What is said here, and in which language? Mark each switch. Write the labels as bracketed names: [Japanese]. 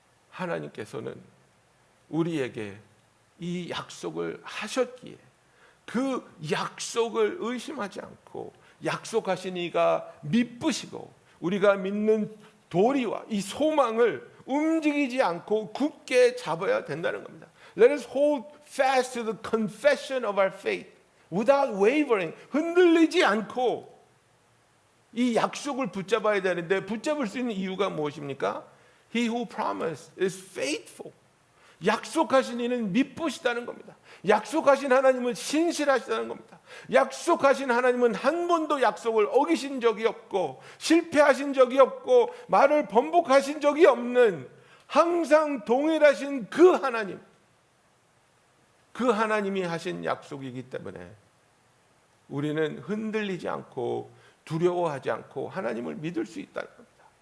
[Korean] 하나님께서는 우리에게 이 약속을 하셨기에 그 약속을 의심하지 않고 약속하신 이가 미쁘시고 우리가 믿는 도리와 이 소망을 움직이지 않고 굳게 잡아야 된다는 겁니다. [English] Let us hold fast to the confession of our faith without wavering. [Korean] 흔들리지 않고 이 약속을 붙잡아야 되는데 붙잡을 수 있는 이유가 무엇입니까? [English] He who promised is faithful. [Korean] 약속하신 이는 미쁘시다는 겁니다. 약속하신 하나님은 신실하시다는 겁니다. 약속하신 하나님은 한 번도 약속을 어기신 적이 없고 실패하신 적이 없고 말을 번복하신 적이 없는 항상 동일하신 그 하나님, 그 하나님이 하신 약속이기 때문에 우리는 흔들리지 않고 두려워하지 않고 하나님을 믿을 수 있다는 겁니다.